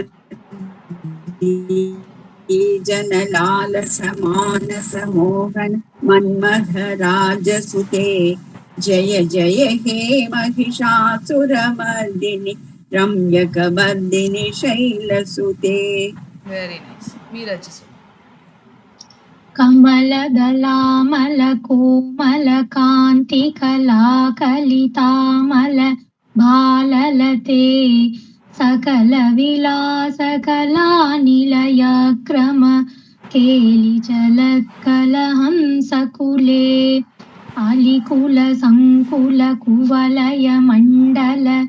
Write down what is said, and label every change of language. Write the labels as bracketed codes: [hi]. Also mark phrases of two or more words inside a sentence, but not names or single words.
[sa] सुदति जनलाल समानस मोहन मन्मथराजसुते जय जय हे महिषासुरमर्दिनि रम्यकवर्दिनि शैलसुते [en] Very nice. [ta] மீராஜி சொல்லு. [sa] कमलदलामलकोमलकान्तिकलाकलितामल भाललते सकलविलासकलानिलयक्रम केलिचलत्कलहंसकुले अलिकुलसङ्कुलकुवलयमण्डल